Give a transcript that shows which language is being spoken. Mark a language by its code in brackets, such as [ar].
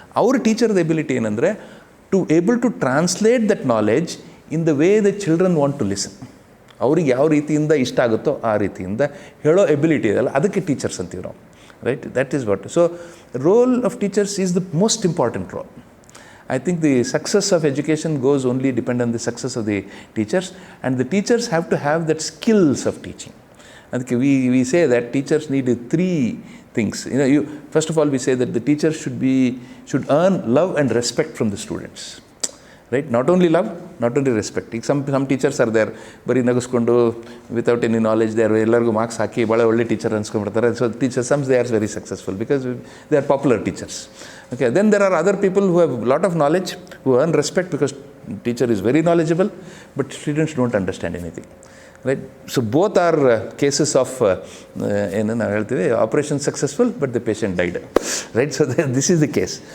[kn] ಅವ್ರ ಟೀಚರ್ದ ಎಬಿಲಿಟಿ ಏನಂದರೆ [en] To able to translate that knowledge in the way the children want to listen. [kn] ಅವ್ರಿಗೆ ಯಾವ ರೀತಿಯಿಂದ ಇಷ್ಟ ಆಗುತ್ತೋ ಆ ರೀತಿಯಿಂದ ಹೇಳೋ ಎಬಿಲಿಟಿ ಇದೆಯಲ್ಲ, ಅದಕ್ಕೆ ಟೀಚರ್ಸ್ ಅಂತೀವಿ ನಾವು, right? [en] That is what. So role of teachers is the most important role. I think the success of education goes only depend on the success of the teachers, and the teachers have to have that skills of teaching. And we say that teachers need three things. First of all, we say that the teachers should earn love and respect from the students, right? Not only love, not only respect. Some teachers are there, [kn] ಬರೀ ನಗಿಸ್ಕೊಂಡು [en] without any knowledge, they are [kn] ಎಲ್ಲರಿಗೂ marks ಹಾಕಿ ಭಾಳ ಒಳ್ಳೆ teacher ಅನ್ಸ್ಕೊಂಡ್ಬಿಡ್ತಾರೆ. [en] So teachers, some they are very successful because they are popular teachers, Okay, then there are other people who have a lot of knowledge, who earn respect because teacher is very knowledgeable, but students don't understand anything. Right? So both are cases of [kn] ಏನು ನಾವು ಹೇಳ್ತೀವಿ [en] Operation successful but the patient died. Right? So this is the case.